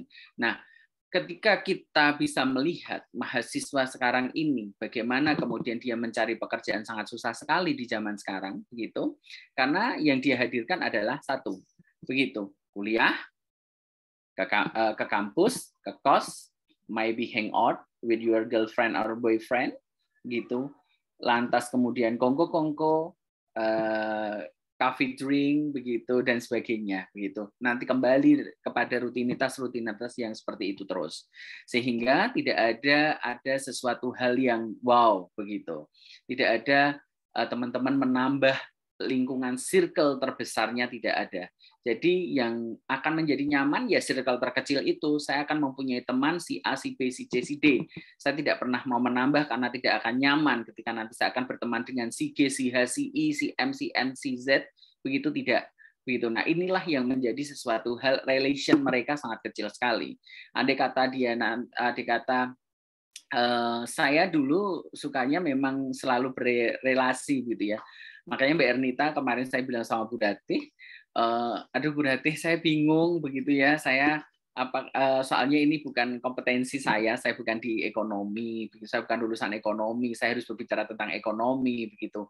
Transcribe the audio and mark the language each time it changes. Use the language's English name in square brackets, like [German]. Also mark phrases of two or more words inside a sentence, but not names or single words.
[Indonesian] Nah, ketika kita bisa melihat mahasiswa sekarang ini bagaimana kemudian dia mencari pekerjaan sangat susah sekali di zaman sekarang, begitu. Karena yang dia hadirkan adalah satu, begitu, kuliah, ke kampus, ke kos, [English] maybe hang out with your girlfriend or boyfriend, [Indonesian] gitu. Lantas kemudian kongko-kongko, [English] coffee drink, [Indonesian] begitu dan sebagainya, begitu. Nanti kembali kepada rutinitas yang seperti itu terus, sehingga tidak ada sesuatu hal yang wow, begitu. Tidak ada teman-teman menambah lingkungan circle terbesarnya, tidak ada. Jadi yang akan menjadi nyaman ya circle terkecil itu. Saya akan mempunyai teman si A, si B, si C, si D. Saya tidak pernah mau menambah karena tidak akan nyaman ketika nanti saya akan berteman dengan si G, si H, si I, si M, si N, si Z. Begitu tidak. Begitu. Nah, inilah yang menjadi sesuatu hal, relation mereka sangat kecil sekali. Andai kata saya dulu sukanya memang selalu berrelasi gitu ya. Makanya Mbak Ernita kemarin saya bilang sama Bu Datih, aduh Bu Datih saya bingung begitu ya, soalnya ini bukan kompetensi saya bukan di ekonomi, saya bukan lulusan ekonomi, saya harus berbicara tentang ekonomi begitu.